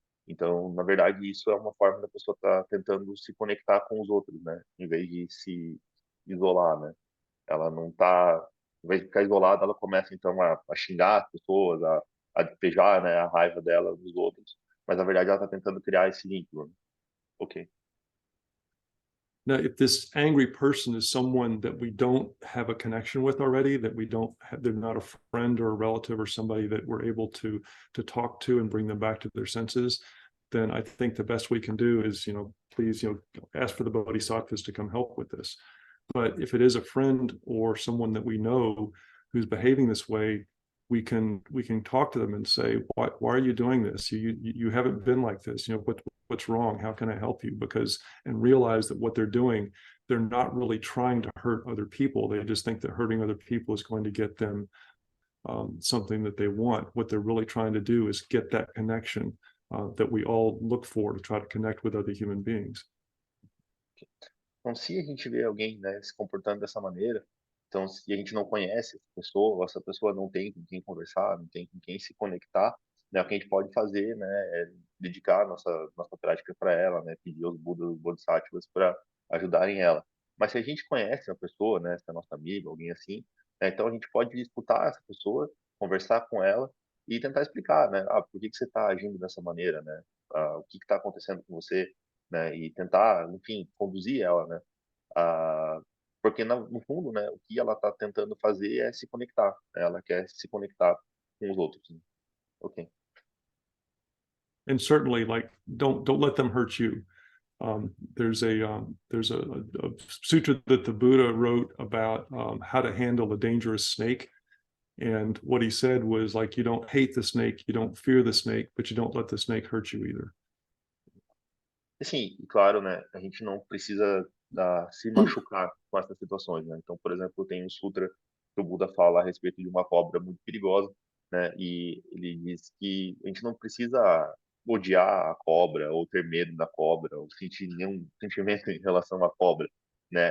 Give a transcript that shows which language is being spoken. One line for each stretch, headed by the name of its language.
Portuguese: Então, na verdade, isso é uma forma da pessoa estar tentando se conectar com os outros, né? Em vez de se isolar, né? Ela não está, em vez de ficar isolada, ela começa então a xingar as pessoas, a despejar, né, a raiva dela nos outros. Mas na verdade ela está tentando criar esse vínculo. Né? Ok.
English: Now, if this angry person is someone that we don't have a connection with already, that we don't have, they're not a friend or a relative or somebody that we're able to talk to and bring them back to their senses, then I think the best we can do is, please, ask for the bodhisattvas to come help with this. But if it is a friend or someone that we know who's behaving this way, we can talk to them and say, why are you doing this? You haven't been like this. What's wrong? How can I help you? And realize that what they're doing, they're not really trying to hurt other people. They just think that hurting other people is going to get them something that they want. What they're really trying to do is get that connection that we all look for to try to connect with other human beings.
Portuguese: Então, se a gente vê alguém, né, se comportando dessa maneira, então, se a gente não conhece essa pessoa não tem com quem conversar, não tem com quem se conectar, né, o que a gente pode fazer, né, é dedicar nossa prática para ela, né, pedir aos Budas, os Bodhisattvas para ajudarem ela. Mas se a gente conhece a pessoa, né, se é nossa amiga, alguém assim, né, então a gente pode escutar essa pessoa, conversar com ela e tentar explicar, né, por que você está agindo dessa maneira, né, o que está acontecendo com você, né, e tentar, enfim, conduzir ela, né, porque no fundo, né, o que ela está tentando fazer é se conectar, né, ela quer se conectar com os outros. Né? Ok.
English: And certainly, like, don't let them hurt you. There's a sutra that the Buddha wrote about how to handle a dangerous snake. And what he said was, like, you don't hate the snake, you don't fear the snake, but you don't let the snake hurt you either.
Portuguese: Assim, e claro, né, a gente não precisa se machucar com essas situações, né? Então, por exemplo, tem um sutra que o Buda fala a respeito de uma cobra muito perigosa, né? E ele diz que a gente não precisa odiar a cobra ou ter medo da cobra ou sentir nenhum sentimento em relação à cobra, né?